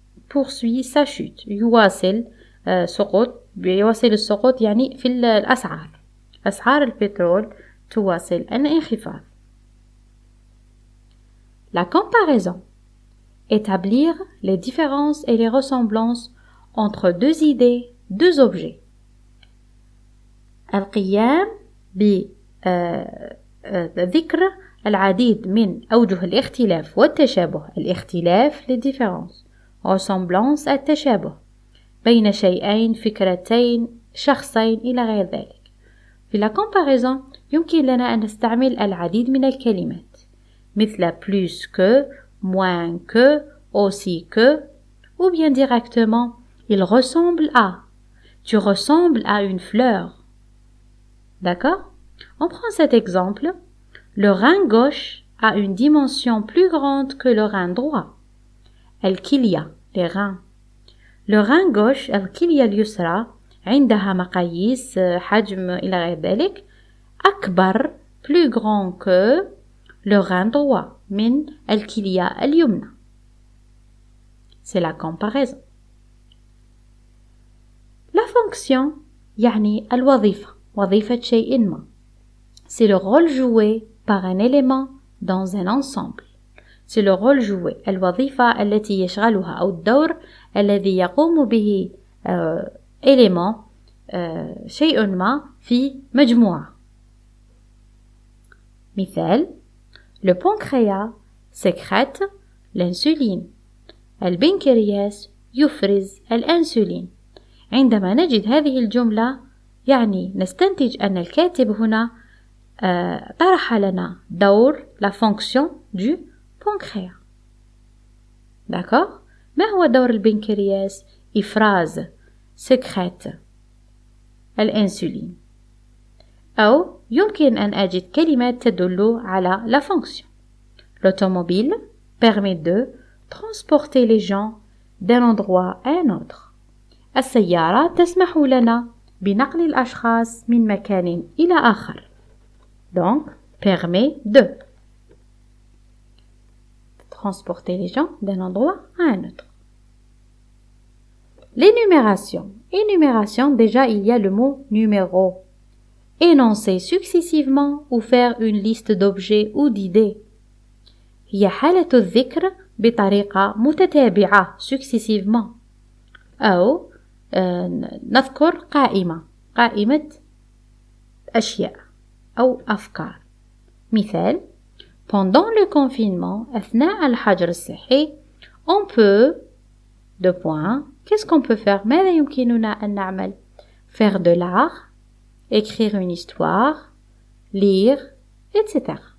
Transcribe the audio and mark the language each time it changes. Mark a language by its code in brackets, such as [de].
[fr] poursuit sa chute [ar] يواصل السقوط يعني في الأسعار. أسعار البترول تواصل الانخفاض. [fr] La comparaison. Établir les différences et les ressemblances entre deux idées, deux objets. [ar] القيام بذكر العديد من أوجه الاختلاف والتشابه. الاختلاف [fr] les différences. [ar] ressemblance التشابه بين شيئين، فكرتين، شخصين إلى غير ذلك. [fr] في la comparaison [ar] يمكن لنا أن نستعمل العديد من الكلمات مثل [fr] plus que, moins que, aussi que, ou bien directement il ressemble à. Tu ressembles à une fleur. D'accord? On prend cet exemple. Le rein gauche a une dimension plus grande que le rein droit. الكلية les reins. Le rein gauche [ar] الكلية اليسرى عندها مقاييس حجم إلى غير ذلك أكبر [fr] plus grand que le rein droit [ar] من الكلية اليمنى. [fr] C'est la comparaison. La fonction [ar] يعني الوظيفة وظيفة شيء ما. [fr] C'est le rôle joué par un élément dans un ensemble. C'est le rôle joué [ar] الوظيفة التي يشغلها أو الدور الذي يقوم به élément شيء ما في مجموعة. [fr] مثال le pancréas sécrète l'insuline. [ar] البنكرياس يفرز الأنسولين. عندما نجد هذه الجملة يعني نستنتج أن الكاتب هنا طرح لنا دور [fr] la fonction du pancréas. D'accord? [ar] ما هو دور البنكرياس؟ إفراز sécrète الأنسولين. أو يمكن أن أجد كلمات تدل على la fonction. [fr] L'automobile permet de transporter les gens d'un endroit à un autre. [ar] السيارة تسمح لنا بنقل الأشخاص من مكان إلى آخر. [fr] Donc, permet de transporter les gens d'un endroit à un autre. L'énumération. Énumération, déjà il y a le mot numéro. Énoncer successivement ou faire une liste d'objets ou d'idées. [ar] هي حالة الذكر بطريقة متتابعة successivement. أو نذكر قائمة أشياء أو أفكار. [fr] مثال pendant le confinement [ar] أثناء الحجر الصحي [fr] on peut qu'est-ce qu'on peut faire؟ [ar] ماذا يمكننا أن نعمل؟ [fr] faire de l'art, écrire une histoire, lire, etc.